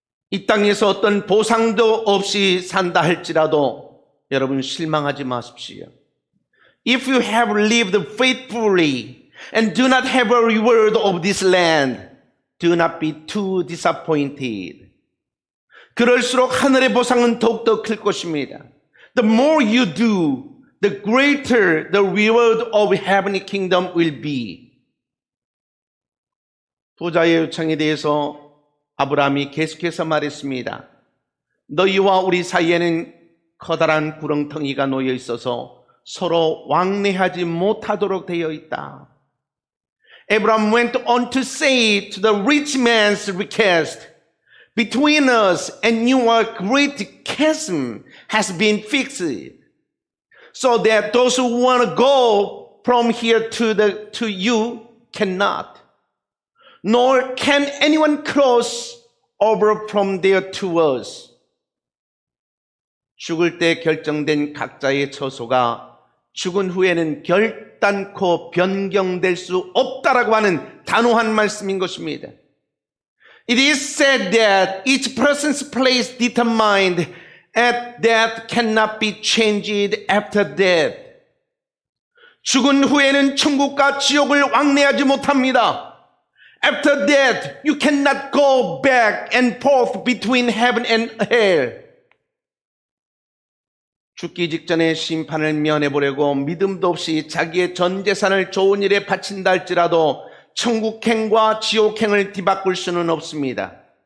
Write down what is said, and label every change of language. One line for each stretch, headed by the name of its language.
Korean: 이 땅에서 어떤 보상도 없이 산다 할지라도 여러분 실망하지 마십시오.
English: If you have lived faithfully and do not have a reward of this land, do not be too disappointed.
Korean: 그럴수록 하늘의 보상은 더욱더 클 것입니다.
English: The more you do, the greater the reward of heavenly kingdom will be.
Korean: 부자의 요청에 대해서 아브라함이 계속해서 말했습니다. 너희와 우리 사이에는 커다란 구렁텅이가 놓여 있어서 서로 왕래하지 못하도록 되어 있다.
English: Abraham went on to say to the rich man's request, between us and you a great chasm has been fixed, so that those who want to go from here to you cannot, nor can anyone cross over from there to us.
Korean: 죽을 때 결정된 각자의 처소가 죽은 후에는 결단코 변경될 수 없다라고 하는 단호한 말씀인 것입니다.
English: It is said that each person's place determined at death cannot be changed after death.
Korean: 죽은 후에는 천국과 지옥을 왕래하지 못합니다.
English: After death, you cannot go back and forth between heaven and hell.
Korean: 죽기 직전에 심판을 면해보려고 믿음도 없이 자기의 전 재산을 좋은 일에 바친다 할지라도 천국행과 지옥행을 뒤바꿀 수는 없습니다.